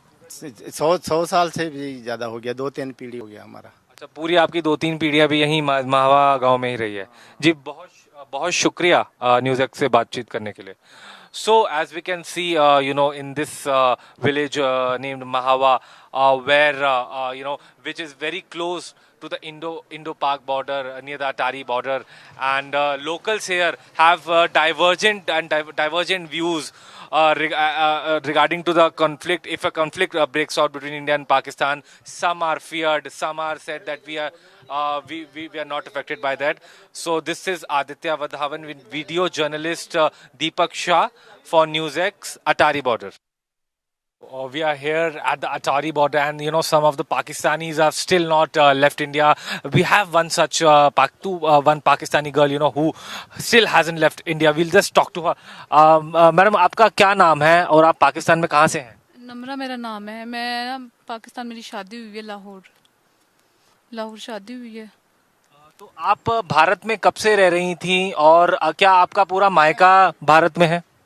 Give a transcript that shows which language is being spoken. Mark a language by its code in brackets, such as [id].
[hi] 100 साल से भी ज़्यादा हो गया, 2-3 पीढ़ी हो गया हमारा। अच्छा, पूरी आपकी 2-3 पीढ़ियां भी यहीं महावा गांव में ही रही है जी। बहुत बहुत शुक्रिया न्यूज़ एक्स से बातचीत करने के लिए। [en] So as we can see, in this village named Mahava, where which is very close to the Indo-Pak border, near the Atari border, and locals here have divergent views regarding to the conflict. If a conflict breaks out between India and Pakistan, some are feared, some are said that we are not affected by that. So this is Aditya Vadhavan, video journalist Deepak Shah for NewsX, Atari border. We are here at the Atari border, and some of the Pakistanis have still not left India. We have one such one Pakistani girl who still hasn't left India. We'll just talk to her. [hi] Madam, आपका क्या नाम है और आप पाकिस्तान में कहाँ से हैं? नम्रा मेरा नाम है। मैं पाकिस्तान, मेरी शादी हुई है लाहौर शादी हुई है। तो आप भारत में कब से रह रही थी, और क्या आपका पूरा मायका भारत में है?